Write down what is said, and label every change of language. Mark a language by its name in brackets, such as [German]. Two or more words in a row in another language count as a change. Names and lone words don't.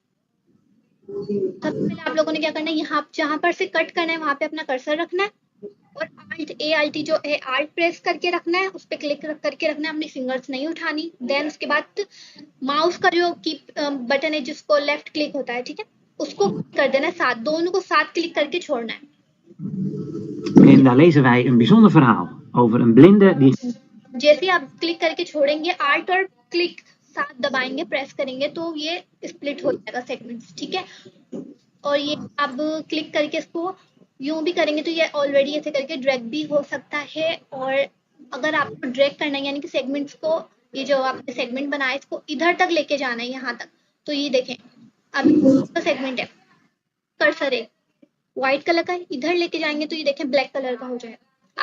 [Hindi] सबसे पहले आप लोगों ने क्या करना है, यहाँ जहां पर से कट करना है वहां पे अपना कर्सर रखना है और ALT जो है आल्ट प्रेस करके रखना है, उस पर क्लिक करके रखना है, अपनी फिंगर्स नहीं उठानी। देन उसके बाद माउस का जो की बटन है जिसको [English] left click [Hindi] होता है, ठीक है, उसको कर देना है साथ, दोनों को साथ क्लिक करके छोड़ना है। [Dutch] En daar lezen wij een bijzonder verhaal over een blinde die... [Hindi] जैसे आप क्लिक करके छोड़ेंगे, आल्ट और क्लिक साथ दबाएंगे, प्रेस करेंगे तो ये स्प्लिट हो जाएगा सेगमेंट्स, ठीक है। और ये अब क्लिक करके इसको यूं भी करेंगे तो ये ऑलरेडी ऐसे करके ड्रैग भी हो सकता है। और अगर आपको ड्रैग करना है, यानी कि सेगमेंट्स को, ये जो आपने सेगमेंट बनाया इसको इधर तक लेके जाना है, यहाँ तक, तो ये देखें अब तो सेगमेंट है, कर्सर है [English] white color [Hindi] का, इधर लेके जाएंगे तो ये देखें [English] black color [Hindi] का हो जाएगा।